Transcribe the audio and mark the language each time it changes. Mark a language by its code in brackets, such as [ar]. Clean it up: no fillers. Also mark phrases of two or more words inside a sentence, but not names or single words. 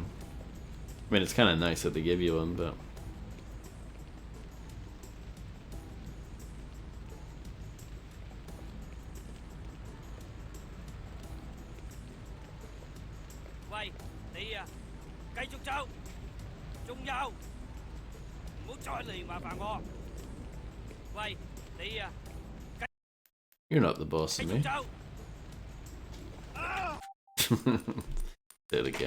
[en] I mean, it's kind of nice that they give you one, but [yue] 喂，你啊，繼續走，仲有，唔好再嚟麻煩我。喂，你啊。 [en] You're not the boss of me. Say it again.